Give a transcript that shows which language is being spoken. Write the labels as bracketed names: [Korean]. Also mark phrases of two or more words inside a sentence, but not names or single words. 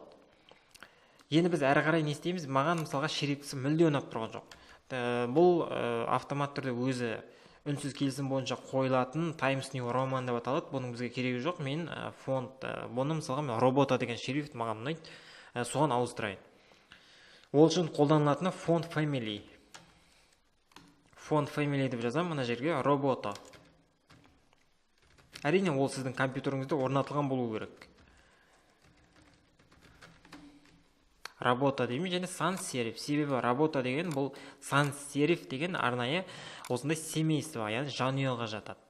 [Kazakh] Енді біз әрі қарай не істейміз? Маған мысалға шрифтісі мүлде ұнап тұрған жоқ. Бұл автомат түрде өзі үнсіз келісім бойынша қойылатын Times New Roman деп аталады. Бұның бізге керегі жоқ. Мен фонт, бұны мысалға мен Robota деген шрифт маған ұнайды. Соған ауыстырайын. Ол үшін қолданылатыны [English] font family. Font family [Kazakh] деп жазам мына жерге Robota. Әрине ол сіздің компьютеріңізде орнатылған болу керек. Работа деймін және [English] sans serif. [Kazakh] Себебі работа деген бұл [English] sans serif [Kazakh] деген арнайы осындай семейство, яғни жанұяға жатады.